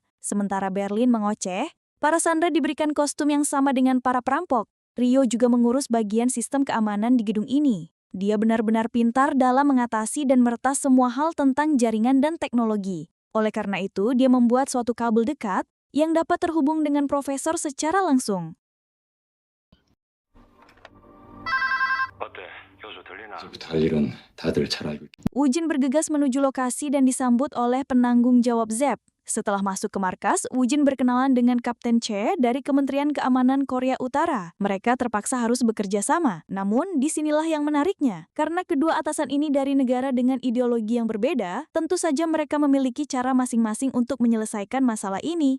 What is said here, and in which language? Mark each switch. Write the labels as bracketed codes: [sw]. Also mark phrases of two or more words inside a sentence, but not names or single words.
[id] Sementara Berlin mengoceh, para sandera diberikan kostum yang sama dengan para perampok. Rio juga mengurus bagian sistem keamanan di gedung ini. Dia benar-benar pintar dalam mengatasi dan meretas semua hal tentang jaringan dan teknologi. Oleh karena itu, dia membuat suatu kabel dekat yang dapat terhubung dengan profesor secara langsung. [ko] 이제부터 할 일은 다들 잘 알고 있다. [id] Woo Jin bergegas menuju lokasi dan disambut oleh penanggung jawab ZEP. Setelah masuk ke markas, Woo Jin berkenalan dengan Kapten Che dari Kementerian Keamanan Korea Utara. Mereka terpaksa harus bekerja sama. Namun, disinilah yang menariknya. Karena kedua atasan ini dari negara dengan ideologi yang berbeda, tentu saja mereka memiliki cara masing-masing untuk menyelesaikan masalah ini.